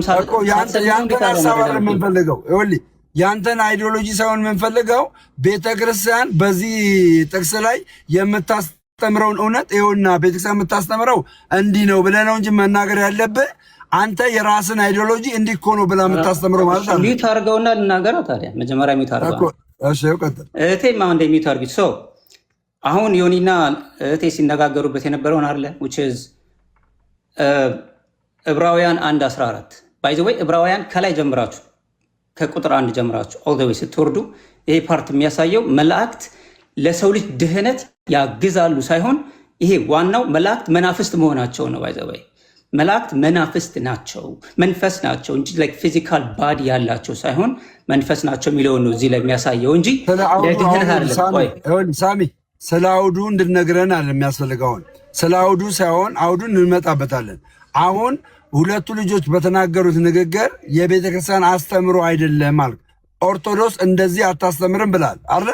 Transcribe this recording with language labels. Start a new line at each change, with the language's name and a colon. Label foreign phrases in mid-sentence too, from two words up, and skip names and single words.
Amharic: ያንተን ሀሳብ የምንፈልገው ይኸውልህ፣ ያንተን አይዲዮሎጂ ሳይሆን የምንፈልገው ቤተክርስቲያን በዚህ ጥቅስ ላይ የምታስተምረውን እውነት ይኸውና ቤተክርስቲያን የምታስተምረው እንዲህ ነው ብለህ ነው እንጂ መናገር ያለብህ አንተ የራስን አይዲዮሎጂ እንዲህ እኮ ነው ብላ የምታስተምረው ማለት ነው። ሚውት አድርገውና ልናገረው ታዲያ መጀመሪያ ሚውት አድርገው። እሺ ቀጥል። እህቴማ እንደ ሚውት አድርጊት። ሰው አሁን ዮኒና እህቴ ሲነጋገሩበት የነበረውን አለ
English: which is
Amharic: ዕብራውያን 1:14 by
English: the way
Amharic: ዕብራውያን ከላይ ጀምራችሁ ከቁጥር 1 ጀምራችሁ
English: all the way
Amharic: ስትወርዱ ይሄ ፓርት የሚያሳየው መላእክት ለሰው ልጅ ድህነት ያግዛሉ ሳይሆን ይሄ ዋናው መላእክት መናፍስት መሆናቸው ነው።
English: by the way
Amharic: መላእክት መናፍስት ናቸው፣ መንፈስ ናቸው እንጂ
English: like physical body
Amharic: ያላቸው ሳይሆን መንፈስ ናቸው የሚለውን ነው እዚህ ላይ የሚያሳየው እንጂ ለድህነት አይደለም። ሳሚ ስለ አውዱ እንድነግረን አለ የሚያስፈልገውን ስለ አውዱ ሳይሆን አውዱን እንመጣበታለን። አሁን ሁለቱ ልጆች በተናገሩት ንግግር የቤተክርስቲያን አስተምሮ አይደለም ማለት ኦርቶዶክስ እንደዚህ አታስተምርም ብላል አይደል?